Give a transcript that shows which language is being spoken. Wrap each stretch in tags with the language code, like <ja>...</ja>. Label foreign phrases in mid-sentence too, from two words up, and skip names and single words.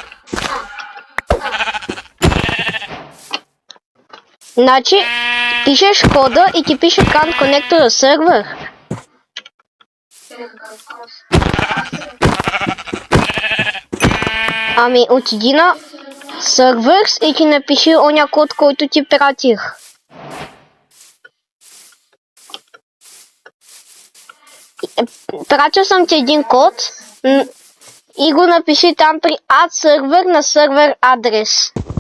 <bg>Значи, пишеш кода и ти пише</bg> <en>Can't connect to the server.</en> <bg>Ами, отиди на Servers и ти напиши оня код, който ти пратих. Пратил съм ти един код и го напиши там при</bg> <en>Add Server</en> <bg>на сервер адрес.</bg>